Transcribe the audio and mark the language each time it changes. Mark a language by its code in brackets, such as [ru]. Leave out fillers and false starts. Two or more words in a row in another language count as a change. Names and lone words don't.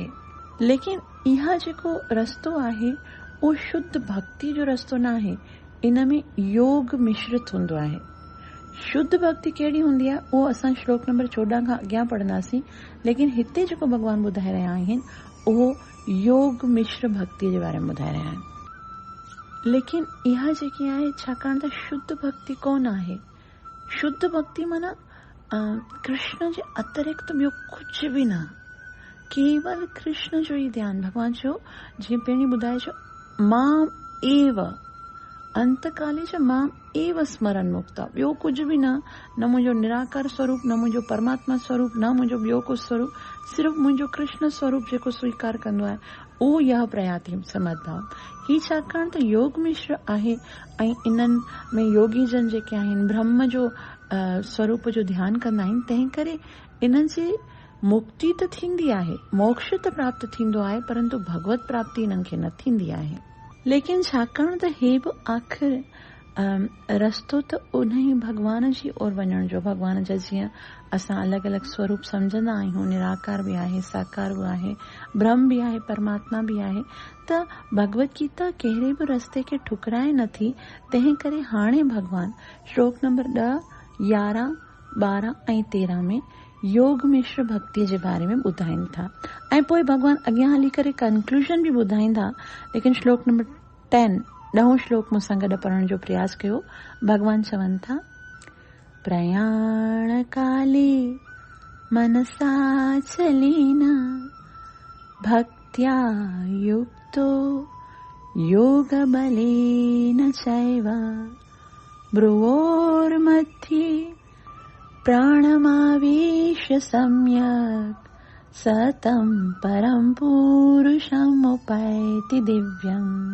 [sd] लेकिन इहा जेको रस्तो आहे उहो शुद्ध भक्ति जो रस्तो न आहे, इन में योग मिश्रित हूंदो आहे। शुद्ध भक्ति कहिड़ी हूंदी आहे उहो असां श्लोक नंबर 14 खां अॻियां पढ़ंदासीं, लेकिन हिते जेको भगवान ॿुधाए रहिया आहिनि उहो योग मिश्र भक्ति जे बारे में ॿुधाए रहिया आहिनि। लेकिन इहा जेकी आहे, छाकाणि त शुद्ध भक्ति कोन आहे। शुद्ध भक्ति माना कृष्ण जे अतिरिक्त ॿियो कुझु बि न, केवल कृष्ण जो ई ध्यानु। भगवान चयो, जीअं पहिरीं ॿुधाए छो, [sa] मां एव अंतकाले च मां एव स्मरण मुक्ता, [sd] ॿियो कुझु बि न मुंहिंजो निराकार स्वरूप, न मुंहिंजो परमात्मा स्वरूप, न मुंहिंजो ॿियो को स्वरूप, सिर्फ़ु मुंहिंजो कृष्ण स्वरूप जेको स्वीकार कंदो आहे उहो [sa] यह प्रयाति समझदाव। [sd] ही छाकाणि त योग मिश्र आहे ऐं इन्हनि में योगी जन जेके आहिनि ब्रह्म जो स्वरूप जो ध्यानु कंदा आहिनि, तंहिं करे इन्हनि जी मुक्ति त थींदी आहे, मोक्ष त प्राप्त थींदो आहे, परंतु भगवत प्राप्ति इन्हनि खे न थींदी आहे। लेकिन छाकाणि त हे बि आख़िर रस्तो त उन ई भगवान जी ओर वञण जो। भगवान जा जीअं असां अलॻि अलॻि स्वरूप सम्झंदा आहियूं, निराकार बि आहे, साकार बि आहे, ब्रह्म बि आहे, परमात्मा बि आहे। त भगवत गीता कहिड़े बि रस्ते खे ठुकराए नथी। तंहिं करे हाणे भगवान श्लोक नंबर 10, 11, 12 ऐं 13 में योग मिश्र भक्ति जे बारे में ॿुधाइनि था ऐं पोइ भगवान अॻियां हली करे कंक्लूजन बि ॿुधाईंदा। लेकिन श्लोक नंबर 10 ॾहों श्लोक मूंसां गॾु पढ़ण जो प्रयास कयो। भगवान चवनि था, [sa] प्रयाण काले मनसा चलेन भक्त्या युक्तो योग बलेन चैव भ्रुवोर्मध्ये प्राणमावेश सम्यक् सतं परं पुरुषम् उपैति दिव्यम्।